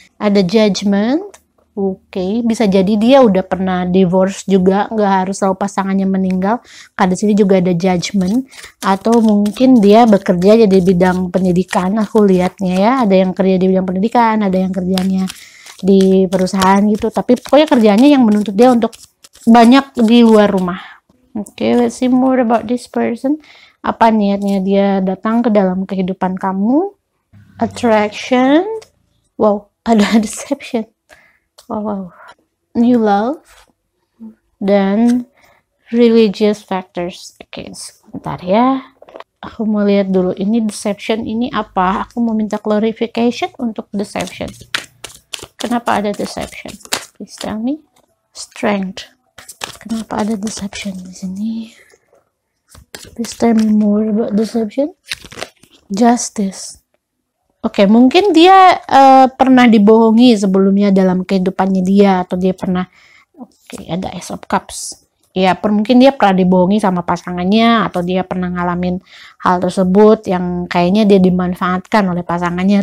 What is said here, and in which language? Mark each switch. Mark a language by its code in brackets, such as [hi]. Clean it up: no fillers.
[id] Ada judgment. Oke, bisa jadi dia udah pernah divorce juga, nggak harus selalu pasangannya meninggal. Karena di sini juga ada judgment. Atau mungkin dia bekerja jadi bidang pendidikan. Aku lihatnya ya, ada yang kerja di bidang pendidikan, ada yang kerjanya di perusahaan gitu. Tapi pokoknya kerjanya yang menuntut dia untuk banyak di luar rumah. [en] Oke, let's see more about this person. [id] Apa niatnya dia datang ke dalam kehidupan kamu? [en] Attraction. Wow, ada deception. Wow. New love. [id] Dan religious factors. Oke, sebentar ya. Aku mau lihat dulu. Ini deception ini apa? Aku mau minta clarification untuk deception. Kenapa ada deception? [en] Please tell me. [id] Strength. Kenapa ada deception di sini? [en] Please tell me more about deception. Justice. [id] Oke, mungkin dia pernah dibohongi sebelumnya dalam kehidupannya dia, atau dia pernah. Oke, ada Ace of Cups. Ya, mungkin dia pernah dibohongi sama pasangannya, atau dia pernah ngalamin hal tersebut yang kayaknya dia dimanfaatkan oleh pasangannya.